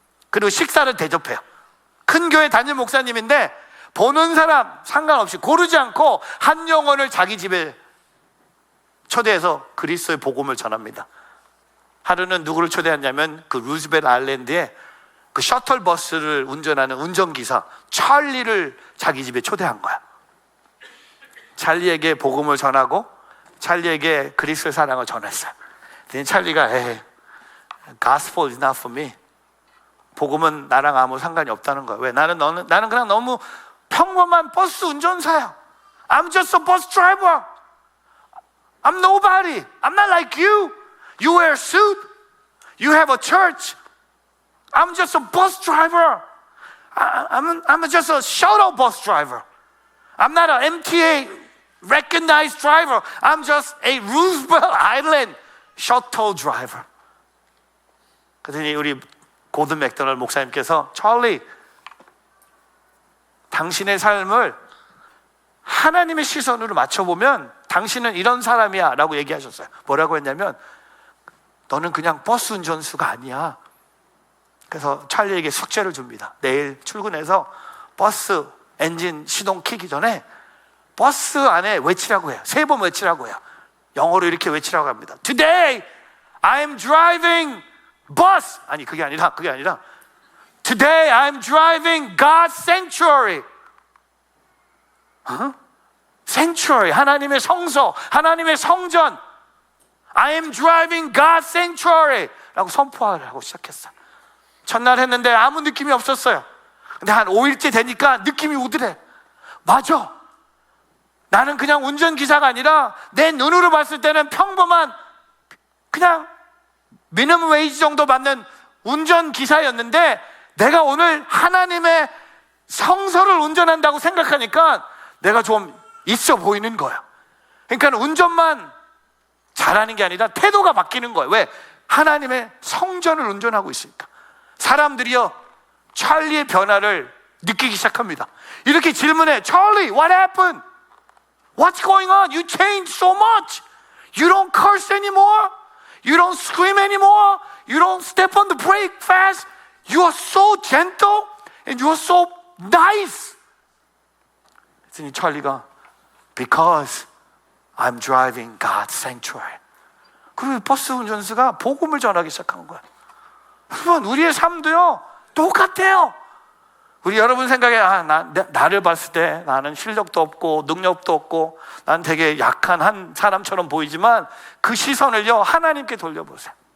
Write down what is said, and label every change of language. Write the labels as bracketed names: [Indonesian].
[Korean] 그리고 식사를 대접해요. 큰 교회 담임 목사님인데 보는 사람 상관없이 고르지 않고 한 영혼을 자기 집에 초대해서 그리스도의 복음을 전합니다. 하루는 누구를 초대했냐면 그 루즈벨트 아일랜드에 그 셔틀버스를 운전하는 운전기사 찰리를 자기 집에 초대한 거야. 찰리에게 복음을 전하고 찰리에게 그리스도의 사랑을 전했어요. 근데 찰리가 [English] Gospel is not for me. [Korean] 복음은 나랑 아무 상관이 없다는 거야. 왜? 나는 그냥 너무 평범한 버스 운전사야. [English] I'm just a bus driver. I'm nobody. I'm not like you. You wear a suit. You have a church. I'm just a bus driver. I'm just a shuttle bus driver. I'm not an MTA recognized driver. I'm just a Roosevelt Island shuttle driver. [Korean] 그랬더니 우리 고든 맥도널 목사님께서 찰리, 당신의 삶을 하나님의 시선으로 맞춰보면 당신은 이런 사람이야 라고 얘기하셨어요. 뭐라고 했냐면, 너는 그냥 버스 운전수가 아니야. 그래서 찰리에게 숙제를 줍니다. 내일 출근해서 버스 엔진 시동 켜기 전에 버스 안에 외치라고 해요. 3번 외치라고 해요. 영어로 이렇게 외치라고 합니다. [English] Today I'm driving bus. [Korean] 아니 그게 아니라 [English] Today I'm driving God's sanctuary. [Korean] sanctuary, 하나님의 성소, 하나님의 성전. [English] I am driving God's sanctuary [Korean] 라고 선포하고 시작했어요. 첫날 했는데 아무 느낌이 없었어요. 근데 한 5일째 되니까 느낌이 오더래. 맞아. 나는 그냥 운전기사가 아니라 내 눈으로 봤을 때는 평범한 그냥 미니멈 웨이지 정도 받는 운전기사였는데 내가 오늘 하나님의 성소를 운전한다고 생각하니까 내가 좀 있어 보이는 거야. 그러니까 운전만 잘하는 게 아니라 태도가 바뀌는 거예요. 왜? 하나님의 성전을 운전하고 있으니까. 사람들이요 찰리의 변화를 느끼기 시작합니다. 이렇게 질문해. [English] Charlie, what happened? What's going on? You changed so much. You don't curse anymore. You don't scream anymore. You don't step on the brake fast. You are so gentle and you are so nice. [Korean] 그랬더니 찰리가 [English] Because I'm driving God's sanctuary. [Korean] 그 버스 운전수가 복음을 전하기 시작한 거야. 여러분, 우리의 삶도요 똑같아요. 우리 여러분 생각에 나를 봤을 때 나는 실력도 없고 능력도 없고 난 되게 약한 한 사람처럼 보이지만 그 시선을요 하나님께 돌려보세요.